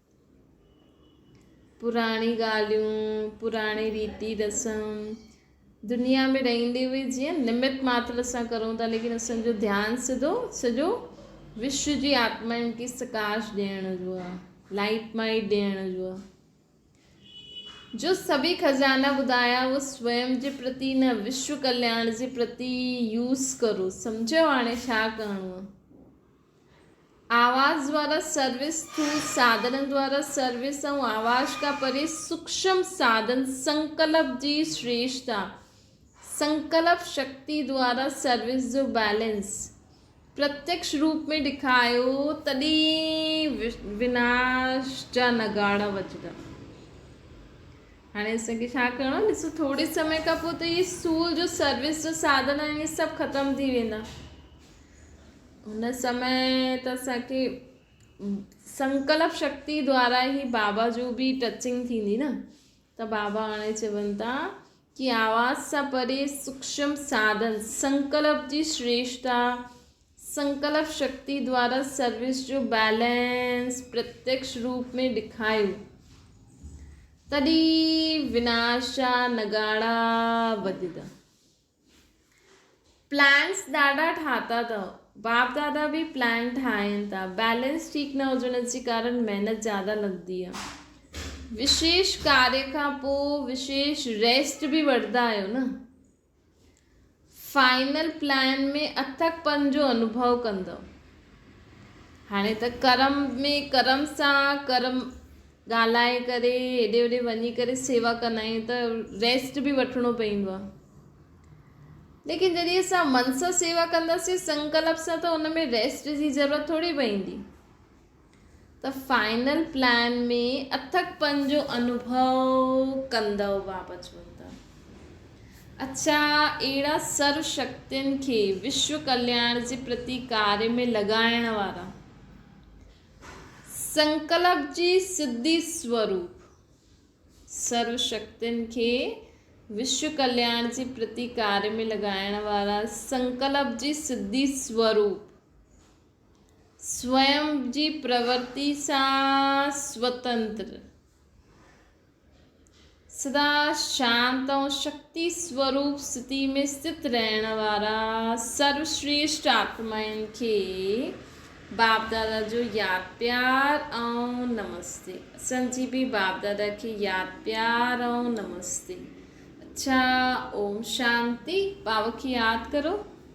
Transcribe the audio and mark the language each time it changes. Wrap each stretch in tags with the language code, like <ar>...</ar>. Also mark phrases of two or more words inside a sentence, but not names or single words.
<sd>पुराणी ॻाल्हियूं, पुराणी रीति रस्म दुनिया में रहंदे हुए जीअं निमित मात्र असां करूं था, लेकिन असांजो ध्यानु सॼो विश्व जी आत्माउनि खे सकाश ॾियण जो आहे,</sd> <en>light might</en> <sd>ॾियण जो आहे। जो सभी खजाना ॿुधाया उहो स्वयं जे प्रति न, विश्व कल्याण जे प्रति यूज़ करो। सम्झो हाणे छा करिणो आहे। आवाज़ द्वारा सर्विस, स्थूल साधन द्वारा सर्विस ऐं आवाज़ का परे सूक्ष्म साधन संकल्प जी श्रेष्ठता, संकल्प शक्ति द्वारा सर्विस जो बैलेंस प्रत्यक्ष रूप में ॾेखारियो, तॾहिं विनाश जा नगाड़ा वॼंदा। हाणे असांखे छा करिणो आहे, ॾिसो थोरे समय खां पोइ त इहे स्थूल जो सर्विस जो साधन आहिनि इहे सभु ख़तमु थी वेंदा। हुन समय त असांखे संकल्प शक्ति द्वारा ई बाबा जो बि टचिंग थींदी न, त त बाबा हाणे चवनि था कि आवाज़ सां परे सूक्ष्म साधन संकल्प जी श्रेष्ठता संकल्प शक्ति द्वारा सर्विस जो बैलेंस प्रत्यक्ष रूप में ॾेखारियो तॾहिं विनाश जा नगाड़ा वॼंदा। प्लान्स ॾाढा ठाता अथव, बाप दादा भी प्लान ठाहिनि था, बैलेंस ठीक न हुजण जे कारण मेहनत ज़्यादा लॻंदी आहे। विशेष कार्य खां पोइ विशेष रेस्ट भी वठंदा आहियो न।</sd> <en>final plan</en> <sd>में अथकपन जो अनुभव कंदव। हाणे त कर्म सां कर्म ॻाल्हाए करे हेॾे होॾे वञी करे सेवा कंदा आहियूं त रेस्ट भी वठिणो पवंदो आहे। लेकिन जॾहिं असां मन सां सेवा कंदासीं संकल्प सां त हुन में रेस्ट जी ज़रूरत थोरी पवंदी। त</sd> <en>final plan</en> <sd>में अथकपन जो अनुभव कंदव बाबा चवनि था। अच्छा, अहिड़ा सर्व शक्तियुनि खे विश्व कल्याण जे प्रति कार्य में लॻाइण वारा संकल्प जी सिद्धि स्वरूप सर्व शक्तियुनि खे विश्व कल्याण जे प्रति कार्य में लॻाइण वारा संकल्प जी सिद्धि स्वरूप स्वयं जी प्रवृत्ति सां स्वतंत्र सदा शांत और शक्ति स्वरूप स्थिति में स्थित रहण वारा सर्वश्रेष्ठ आत्माउनि खे बाप दादा जो याद प्यार ऐं नमस्ते। असांजी भी बाप दादा खे याद प्यार ऐं नमस्ते।</sd> <hi>अच्छा, ओम शांति। बाबा की याद करो।</hi>